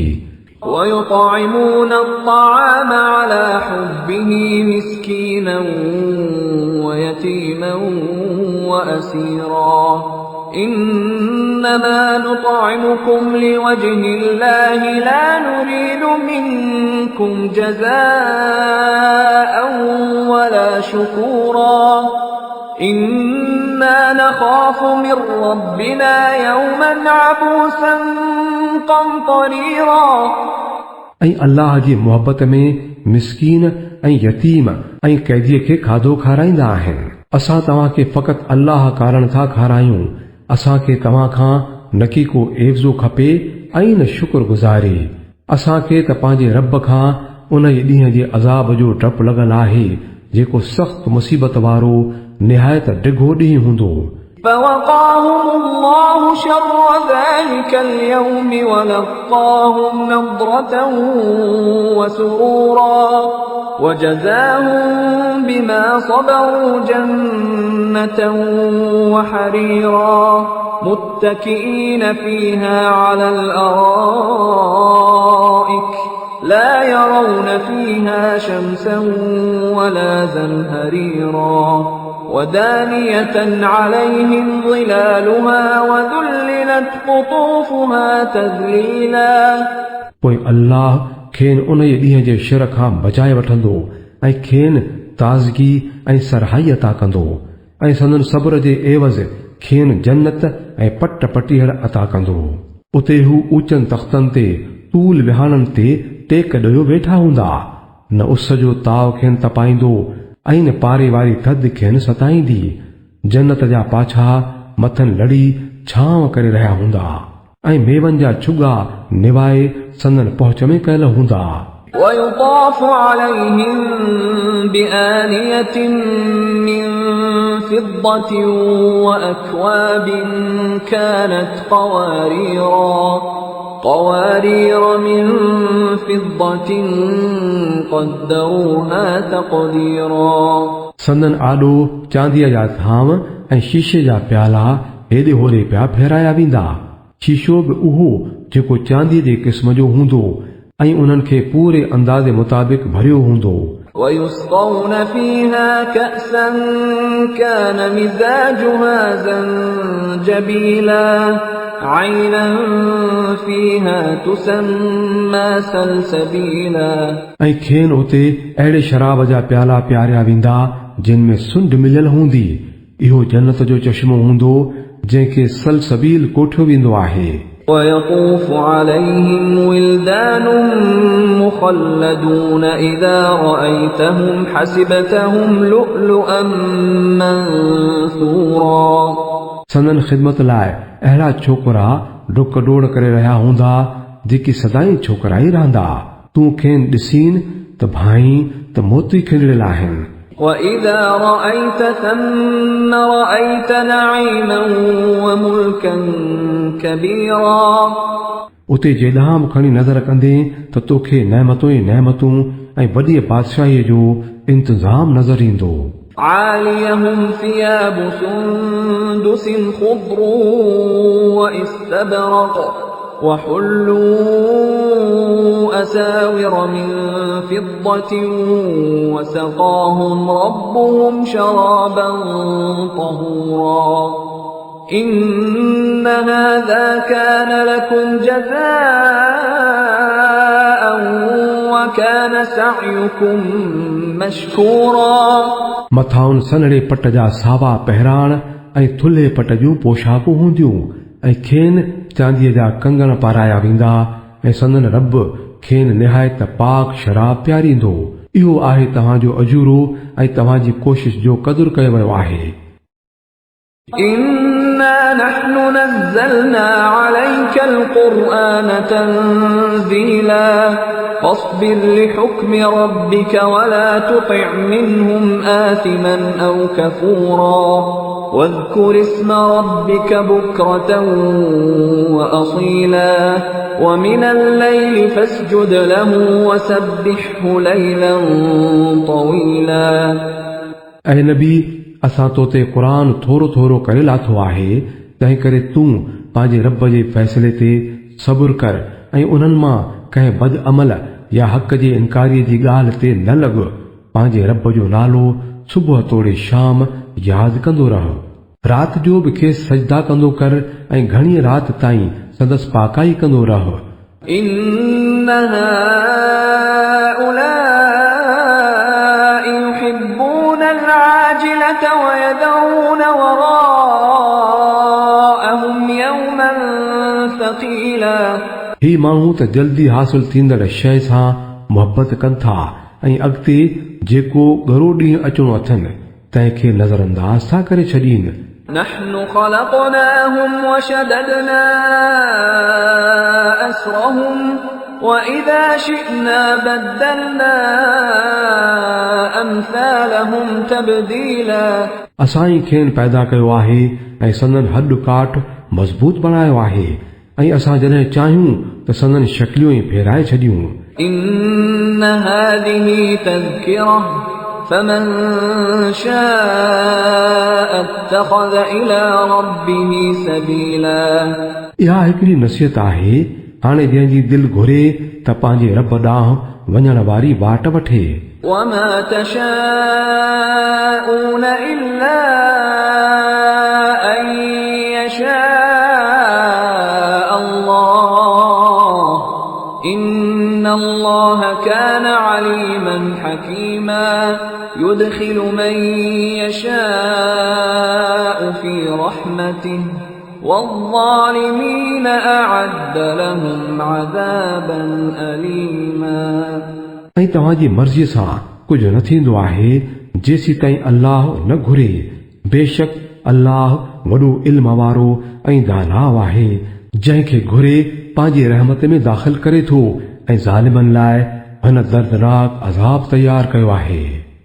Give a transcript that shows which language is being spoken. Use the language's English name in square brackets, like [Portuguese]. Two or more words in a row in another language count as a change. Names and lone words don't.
[Arabic] ويطعمون الطعام على حبه مسكينا ويتيما وأسيرا إنما نطعمكم لوجه الله لا نريد منكم جزاء ولا شكورا إنا نخاف من ربنا يوما عبوسا قمطريرا [Sindhi] ऐं अल्लाह जी मोहबत में मिसकीन ऐं यतीम ऐं कैदीअ खे खाधो खाराईंदा आहिनि। असां तव्हांखे फ़क़ति अल्लाह कारण था खारायूं। असांखे तव्हां खां न की को एवज़ो खपे ऐं न शुक्रगुज़ारी। असांखे त पंहिंजे रब खां उन ई ॾींहं जे अज़ाब जो डपु लॻल आहे जेको सख़्त मुसीबत वारो निहायत डिघो ॾींहुं हूंदो। [Arabic] فوقاهم الله شر ذلك اليوم ولقاهم نضرة وسرورا وجزاهم بما صبروا جنة وحريرا متكئين فيها على الأرائك لا يرون فيها شمسا ولا زمهريرا ودانية عليهم ظلالها وذللت قطوفها تذليلا [Sindhi] पोइ अल्लाह खेनि उन ई ॾींहं जे शर खां बचाए वठंदो ऐं खेनि ताज़गी ऐं सरहाई अता कंदो ऐं संदन सब्र जे एवज़ खेनि जन्नत ऐं पट पटीहड़ अता कंदो। उते हू ऊचनि तख़्तनि ते तूल विहाणनि ते टेक ॾोयो वेठा हूंदा। न उस जो ताव खेनि तपाईंदो ऐं न पारे वारी थधि खेनि सताईंदी। जन्नत जा पाछा मथनि लड़ी छांव करे रहिया हूंदा ऐं मेवनि जा छुगा निवाए संदन पहुच में कयल हूंदा। [Arabic] ويطاف عليهم بآنية من فضة وأكواب كانت قوارير من فضة قدروها تقديرا [Sindhi] संदन आॾो चांदीअ जा थांव ऐं शीशे जा प्याला हेॾे होॾे पिया फेराया वेंदा। शीशो बि उहो जेको चांदीअ जे क़िस्म जो हूंदो ऐं उन्हनि खे पूरे अंदाज़े मुताबिक़ भरियो हूंदो। [Arabic] ويسقون فيها كأسا كان مزاجها زنجبيلا عينا فيها تسمى سلسبيلا [Sindhi] ऐं खेनि उते अहिड़े शराब जा प्याला पियारिया वेंदा जिन में सुंड मिलियल हूंदी। इहो जन्नत जो चश्मो हूंदो जंहिंखे सलसबील कोठियो वेंदो आहे। [Arabic] ويطوف عليهم ولدان مخلدون إذا رأيتهم حسبتهم لؤلؤا منثورا [Sindhi] संदन ख़िदमत लाइ अहिड़ा छोकिरा डुक डोड़ करे रहिया हूंदा जेकी सदाई छोकिरा ई रहंदा। तूं खेनि ॾिसीनि त भाई त मोती खिलड़ियल आहिनि। [Arabic] وإذا رأيت ثم رأيت نعيما وملكا كبيرا [Sindhi] उते जेॾांहुं बि खणी नज़र कंदे त तोखे नेमतूं ई नेमतूं ऐं वॾी बादशाहीअ जो इंतज़ाम नज़र ईंदो। [Arabic] عاليهم ثياب سندس خضر واستبرق وحلوا أساور من فضة وسقاهم ربهم شرابا طهورا إن هذا كان لكم جزاء وكان سعيكم مشكورا [Sindhi] मथाउन सनड़े पट जा सावा पहिराण ऐं थुल्हे पट जूं पोशाकूं हूंदियूं ऐं खेनि चांदीअ जा कंगण पाराया वेंदा ऐं संदन रब खेनि निहायत पाक शराब पियारींदो। इहो आहे तव्हांजो अजूरो ऐं तव्हांजी कोशिश जो क़दुरु कयो वियो आहे। [Arabic] إنا نحن نزلنا عليك القرآن تنزيلا فاصبر لحكم ربك ولا تطع منهم آثما أو كفورا واذكر اسم ربك بكرة وأصيلا ومن الليل فاسجد له وسبحه ليلا طويلا [Sindhi] ऐं नबी असां तो ते क़ुरान थोरो थोरो करे लाथो आहे, तंहिं करे तूं पंहिंजे रब जे फ़ैसिले ते सब्र कर ऐं उन्हनि मां कंहिं बद अमल या हक़ जे इनकारीअ जी ॻाल्हि ते न लॻ। पंहिंजे रब जो नालो सुबुह तोड़े शाम यादि कंदो रह। राति जो बि खेसि सजदा कंदो कर ऐं घणी राति ताईं संदसि पाकाई कंदो रह। [Arabic] إن هؤلاء يحبون العاجلة ويذرون وراءهم يوما ثقيلا [Sindhi] ही माण्हू त जल्दी हासिल थींदड़ शइ सां मुहबत कनि था ऐं अॻिते जेको ॻरो ॾींहुं अचणो अथनि तंहिंखे नज़रअंदाज़ था करे छॾीनि। [Arabic] نحن خلقناهم وشددنا أسرهم وإذا شئنا بدلنا أمثالهم تبديلا [Sindhi] असां ई खेनि पैदा कयो आहे ऐं संदन हॾ काठ मज़बूत बणायो आहे ऐं असां जॾहिं चाहियूं त संदन शक्लियूं ई फेराए छॾियूं। [Arabic] إن هذه تذكرة فمن شاء اتخذ إلى ربه سبيلا [Sindhi] इहा हिकिड़ी नसीहत आहे, हाणे जंहिंजी दिलि घुरे त पंहिंजे रब ॾांहुं वञण वारी वाट वठे। [Arabic] وما تشاءون إلا أن يشاء الله إن الله كان عليما حكيما يدخل من يشاء في رحمته والظالمين أعد لهم عذابا أليما [Sindhi] ऐं तव्हांजी मर्ज़ीअ सां कुझु न थींदो आहे जेसी ताईं अल्लाह न घुरे। बेशक अल्लाह वॾो इल्म वारो ऐं दानाउ आहे, जंहिंखे घुरे पंहिंजे रहमत में दाख़िल करे थो ऐं ज़ालिमनि लाइ हिन दर्दनाक अज़ाब तयारु कयो आहे।